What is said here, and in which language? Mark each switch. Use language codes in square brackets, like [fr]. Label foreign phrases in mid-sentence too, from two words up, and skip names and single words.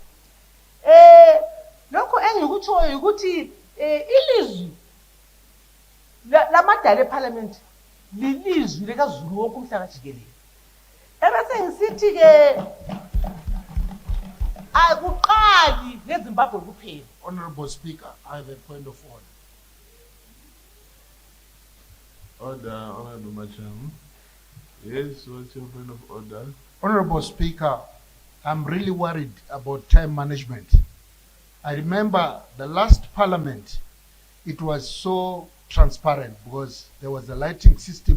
[nd] lokho engikutshoyo ukuthi ilizwi lamadala eParliament lilizwi likaZulu wonke umhlaba jikelele ebese ngisithi ke akuqali neZimbabwe kuphela. [en] Honorable Speaker, I have a point of order. Order, Honorable Macham. Yes, what's your point of order? Honorable Speaker, I'm really worried about time management. I remember the last Parliament, it was so transparent because there was a lighting system.